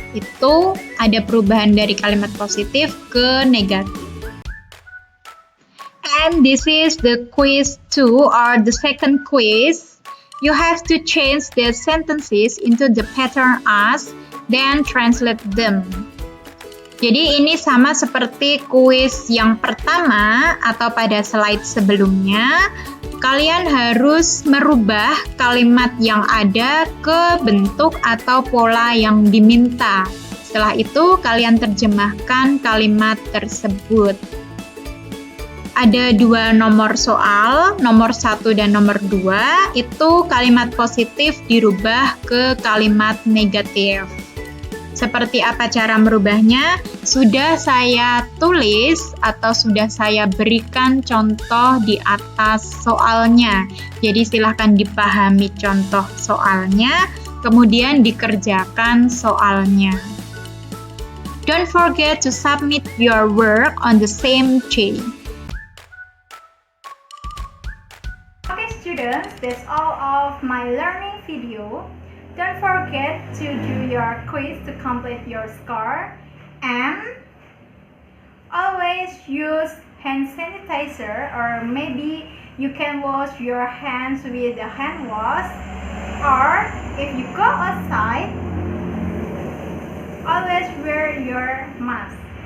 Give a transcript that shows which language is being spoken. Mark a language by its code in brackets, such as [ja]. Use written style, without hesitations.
[id] Itu ada perubahan dari kalimat positif ke negatif. [en] And this is the quiz 2 or the second quiz. You have to change the sentences into the pattern asked, then translate them. [id] Jadi ini sama seperti kuis yang pertama atau pada slide sebelumnya. Kalian harus merubah kalimat yang ada ke bentuk atau pola yang diminta. Setelah itu, kalian terjemahkan kalimat tersebut. Ada dua nomor soal, nomor 1 dan nomor 2. Itu kalimat positif dirubah ke kalimat negatif. Seperti apa cara merubahnya? Sudah saya tulis atau sudah saya berikan contoh di atas soalnya. Jadi silahkan dipahami contoh soalnya, kemudian dikerjakan soalnya. [en] Don't forget to submit your work on the same day. Okay students, that's all of my learning video. Don't forget to do your quiz to complete your score, and always use hand sanitizer, or maybe you can wash your hands with a hand wash, or if you go outside, always wear your mask.